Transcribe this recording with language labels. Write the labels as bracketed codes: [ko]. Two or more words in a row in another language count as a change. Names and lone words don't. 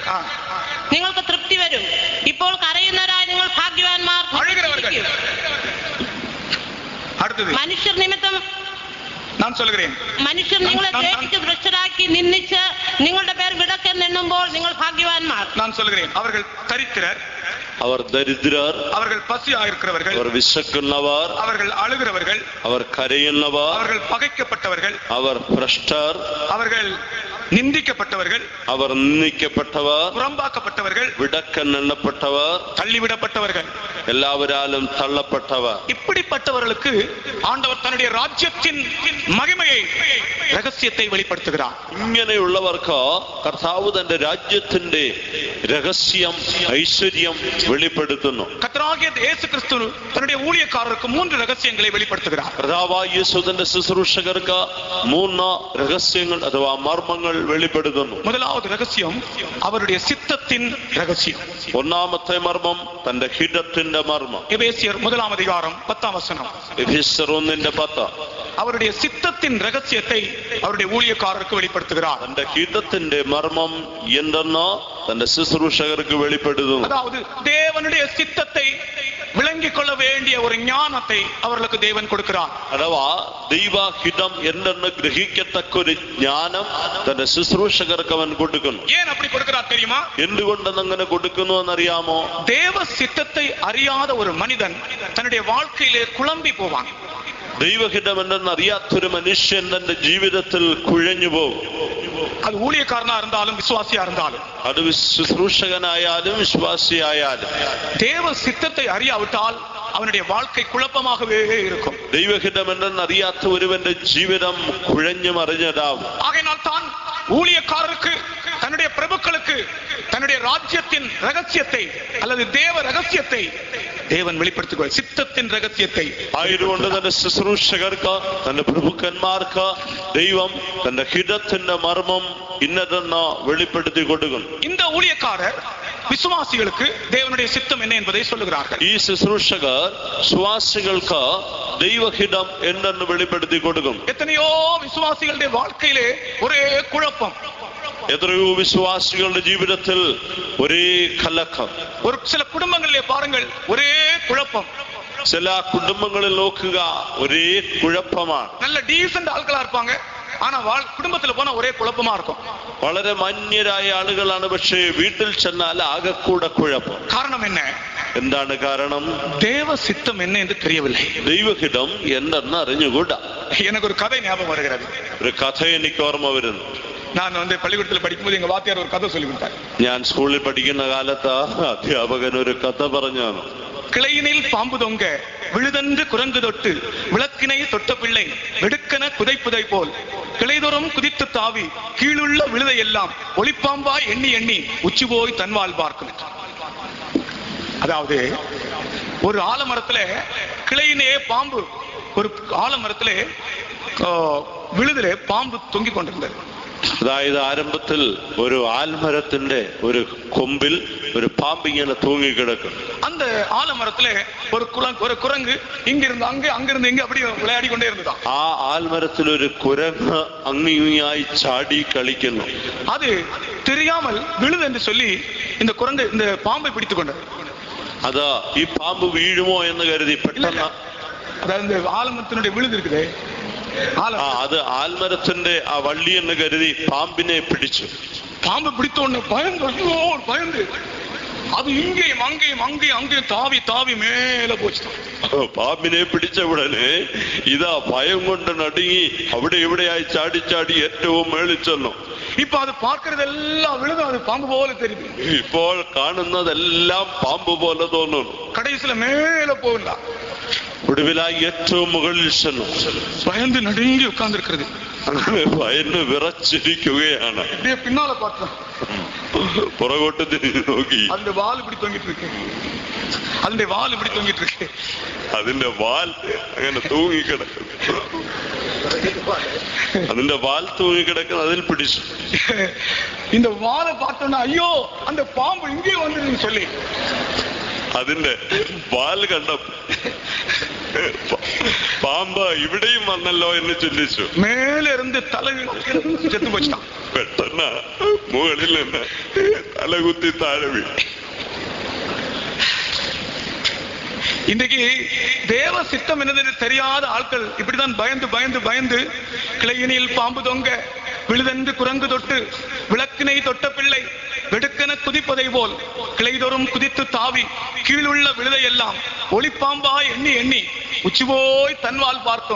[ml] നിങ്ങൾക്ക് തൃപ്തി വരും. ഇപ്പോൾ കരയുന്നവരായ നിങ്ങൾ ഭാഗ്യവാന്മാർ, [ta] அழுகிறவர்கள். അടുത്തത് [ml] മനുഷ്യർ നിമിത്തം [ta] நான் சொல்கிறேன், [ml] മനുഷ്യർ നിങ്ങളെ ദ്വേഷിച്ച് ഭ്രഷ്ടരാക്കി നിന്ദിച്ച് നിങ്ങളുടെ പേർ വിടക്കെന്നെണ്ണുമ്പോൾ നിങ്ങൾ ഭാഗ്യവാന്മാർ. [ta] நான் சொல்கிறேன், அவர்கள் தரித்திரர், [ml] അവർ ദരിദ്രർ, [ta] அவர்கள் பசியா இருக்கிறவர்கள், [ml] അവർ വിശക്കുന്നവർ, [ta] அவர்கள் அழுகிறவர்கள், [ml] അവർ കരയുന്നവർ, [ta] அவர்கள் പകയ്ക്കപ്പെട്ടവர்கள், [ml] അവർ ഭ്രഷ്ടർ, [ta] அவர்கள் நிந்திக்கப்பட்டவர்கள், [ml] അവർ നിന്ദിക്കപ്പെട്ടവർ, [ta] புறம்பாக்கப்பட்டவர்கள், [ml] വിടക്കൻ എണ്ണപ്പെട്ടവർ, [ta] தள்ளிவிடப்பட்டவர்கள், [ml] എല്ലാവരാലും തള്ളപ്പെട്ടവർ. [ta] இப்படிப்பட்டவர்களுக்கு ஆண்டவர் தன்னுடைய ராஜ்யத்தின் மகிமையை, ரகசியத்தை வெளிப்படுத்துகிறார். [ml] ഇങ്ങനെയുള്ളവർക്ക് കർത്താവ് തന്റെ രാജ്യത്തിന്റെ രഹസ്യം, ഐശ്വര്യം വെളിപ്പെടുത്തുന്നു. [ta] கர்த்தராகிய இயேசு கிறிஸ்து தன்னுடைய ஊழியக்காரருக்கு 3 ரகசியங்களை வெளிப்படுத்துகிறார். [ml] കർത്താവായ യേശു തന്റെ ശുശ്രൂഷകർക്ക് 3 രഹസ്യങ്ങൾ അഥവാ മർമ്മങ്ങൾ വെളിപ്പെടുത്തുന്നു. [ta] முதலாவது ரகசியம் அவருடைய சித்தத்தின் ரகசியம். [ml] ഒന്നാമത്തെ മർമ്മം തന്റെ ഹിതത്തിന്റെ മർമ്മം. [ta] எபேசியர் 1-ம் அதிகாரம் 10-ம் வசனம். [ml] എഫേസ്യർ 1:10. [ta] அவருடைய சித்தத்தின் ரகசியத்தை அவருடைய ஊழியக்காரருக்கு வெளிப்படுத்துகிறார். [ml] തന്റെ ഹിതത്തിന്റെ മർമ്മം എന്തെന്ന് തന്റെ ശുശ്രൂഷകർക്ക് വെളിപ്പെടുത്തുന്നു. [ta] அதாவது தேவனுடைய சித்தத்தை விளங்கிக் கொள்ள வேண்டிய ஒரு ஞானத்தை அவர்களுக்கு தேவன் கொடுக்கிறார். [ml] അഥവാ ദൈവഹിതം എന്തെന്ന് ഗ്രഹിക്കത്തക്ക ഒരു ജ്ഞാനം തന്റെ ശുശ്രൂഷകർക്ക് അവൻ കൊടുക്കുന്നു. [ta] ஏன் அப்படி கொடுக்கிறார் தெரியுமா? [ml] എന്തുകൊണ്ടെന്ന് അങ്ങനെ കൊടുക്കുന്നു എന്നറിയാമോ? [ta] தேவ சித்தத்தை அறியாத ஒரு மனிதன் தன்னுடைய வாழ்க்கையிலே குழம்பி போவான். [ml] ദൈവഹിതം എന്തെന്ന് അറിയാത്തൊരു മനുഷ്യൻ തന്റെ ജീവിതത്തിൽ കുഴഞ്ഞു പോകും. [ta] அது ஊழியக்காரனா இருந்தாலும் விசுவாசியா இருந்தாலும், [ml] അത് ശുശ്രൂഷകനായാലും വിശ്വാസിയായാലും, [ta] தேவ சித்தத்தை அறியாவிட்டால் அவனுடைய வாழ்க்கை குழப்பமாகவே இருக்கும். [ml] ദൈവഹിതം എന്തെന്ന് അറിയാത്ത ഒരുവന്റെ ജീവിതം കുഴഞ്ഞു മറിഞ്ഞതാവും. [ta] ஆகையினால் தான் ஊழியக்காரருக்கு, தன்னுடைய பிரபுக்களுக்கு தன்னுடைய ராஜ்யத்தின் ரகசியத்தை அல்லது தேவ ரகசியத்தை தேவன் வெளிப்படுத்துகிறார். சித்தத்தின் ரகசியத்தை [ml] ആയതുകൊണ്ട് തന്റെ ശുശ്രൂഷകർക്ക്, തന്റെ പ്രഭുക്കന്മാർക്ക് ദൈവം തന്റെ ഹിതത്തിന്റെ മർമ്മം ഇന്നതെന്ന് വെളിപ്പെടുത്തി കൊടുക്കുന്നു. [ta] இந்த ஊழியக்காரர் விசுவாசிகளுக்கு தேவனுடைய சித்தம் என்ன என்பதை சொல்லுகிறார்கள். [ml] ഈ ശുശ്രൂഷകർ വിശ്വാസികൾക്ക് ദൈവഹിതം എന്തെന്ന് വെളിപ്പെടുത്തി കൊടുക്കും. [ta] எத்தனையோ விசுவாசிகளுடைய வாழ்க்கையிலே ஒரே குழப்பம். [ml] എത്രയോ വിശ്വാസികളുടെ ജീവിതത്തിൽ ഒരേ കലക്കം. [ta] ஒரு சில குடும்பங்களிலே பாருங்கள், ஒரே குழப்பம். [ml] ചില കുടുംബങ്ങളിൽ നോക്കുക, ഒരേ കുഴപ്പമാണ്. [ta] நல்ல டீசன்ட் ஆட்களா இருப்பாங்க, ஆனா குடும்பத்துல போனா ஒரே குழப்பமா இருக்கும். [ml] വളരെ മാന്യരായ ആളുകളാണ്, പക്ഷേ വീട്ടിൽ ചെന്നാൽ ആകെക്കൂടെ കുഴപ്പം. [ta] காரணம் என்ன? [ml] എന്താണ് കാരണം? [ta] தேவ சித்தம் என்ன என்று தெரியவில்லை. [ml] ദൈവഹിതം എന്തെന്ന് അറിഞ്ഞുകൂടാ. [ta] எனக்கு ஒரு கதை ஞாபகம் வருகிறது. [ml] ഒരു കഥ എനിക്ക് ഓർമ്മ വരുന്നു. [ta] நான் பள்ளிக்கூடத்தில் படிக்கும்போது எங்க வாத்தியார் ஒரு கதை சொல்லி கொடுத்தார். [ml] ഞാൻ സ്കൂളിൽ പഠിക്കുന്ന കാലത്ത് അധ്യാപകൻ ഒരു കഥ പറഞ്ഞു. [ta] கிளையினில் பாம்பு தொங்க விழுதென்று குரங்கு தொட்டு விளக்கினை தொட்ட பிள்ளை வெடுக்கன குதைப்புதை போல் கிளைதோறும் குதித்து தாவி கீழுள்ள விழுதை எல்லாம் ஒளிப்பாம்பாய் எண்ணி எண்ணி உச்சி போய் தன்வால் பார்க்கும். அதாவது ஒரு ஆலமரத்துல கிளையினே பாம்பு, ஒரு ஆலமரத்துல விழுதிலே பாம்பு தொங்கிக் கொண்டிருந்தது. [ml] അതായത് ആരംഭത്തിൽ ഒരു ആൽമരത്തിന്റെ ഒരു കൊമ്പിൽ ഒരു പാമ്പ് ഇങ്ങനെ തൂങ്ങിക്കിടക്കും. [ta] அந்த ஆலமரத்துல ஒரு குரங்கு இங்கிருந்து அங்கே, அங்கிருந்து இங்கே அப்படி விளையாடி கொண்டே இருந்ததாம். [ml] ആ ആൽമരത്തിൽ ഒരു കുരങ്ങ് അങ്ങിങ്ങായി ചാടി കളിക്കുന്നു. [ta] அது தெரியாமல் விழுது என்று சொல்லி இந்த குரங்கு இந்த பாம்பை பிடித்துக் கொண்டது. [ml] അത് ഈ പാമ്പ് വീഴുമോ എന്ന് കരുതി പെട്ടെന്ന്, [ta] அதாவது இந்த ஆலமரத்தினுடைய விழுது இருக்குது, [ml] അത് ആൽമരത്തിന്റെ ആ വള്ളി എന്ന് കരുതി പാമ്പിനെ പിടിച്ചു. [ta] பாம்பு பிடித்த உடனே பயந்து அது இங்கேயும் அங்கேயும் அங்கேயும் அங்கேயும் தாவி தாவி மேல போச்சு. [ml] പാമ്പിനെ പിടിച്ച ഉടനെ ഇതാ ഭയം കൊണ്ട് നടുങ്ങി അവിടെ ഇവിടെയായി ചാടി ചാടി ഏറ്റവും മേളിൽ ചെന്നു. [ta] இப்ப அது பார்க்கறதெல்லாம் விழுது, அது பாம்பு போல தெரியுது. [ml] ഇപ്പോൾ കാണുന്നതെല്ലാം പാമ്പ് പോലെ തോന്നുന്നു. [ta] கடைசியில மேல போகல, [ml] ഒടുവിലായി ഏറ്റവും മുകളിൽ ചെന്നു. [ta] பயந்து நடுங்கி உட்கார்ந்து இருக்கிறது. [ml] അങ്ങനെ ഭയന്ന് വിറച്ചിരിക്കുകയാണ്. [ta] பின்னால பார்த்தேன், [ml] പുറകോട്ട് തിരിഞ്ഞു നോക്കി. അതിന്റെ വാൽ [ta] இப்படி தொங்கிட்டு இருக்கு, [ml] അതിന്റെ വാൽ [ta] இப்படி தொங்கிட்டு இருக்கு. [ml] അതിന്റെ വാൽ അങ്ങനെ തൂങ്ങിക്കിടക്കുന്നു. അതിന്റെ വാൽ തൂങ്ങിക്കിടക്കുന്ന അതിൽ പിടിച്ചു. [ta] இந்த வாலை பார்த்தோன்னா ஐயோ அந்த பாம்பு இங்கே வந்துருன்னு சொல்லி [ml] അതിന്റെ വാൽ കണ്ട പാമ്പ് ഇവിടെയും വന്നല്ലോ എന്ന് ചിന്തിച്ചു. [ta] மேலே இருந்து தலை செத்து போச்சா. [ml] പെട്ടെന്ന് മുകളിൽ നിന്ന് തലകുത്തി താഴെ വീണു. [ta] இன்றைக்கு தேவ சித்தம் என்னது தெரியாத ஆட்கள் இப்படிதான் பயந்து பயந்து பயந்து கிளையினில் பாம்பு தொங்க விழுதென்று குரங்கு தொட்டு விளக்கினை தொட்ட பிள்ளை வெடுக்கென குதிப்பதை போல் கிளைதோறும் குதித்து தாவி கீழுள்ள விழுதை எல்லாம் ஒளிப்பாம்பா எண்ணி எண்ணி உச்சி போய் தன்வால் பார்த்தோம்.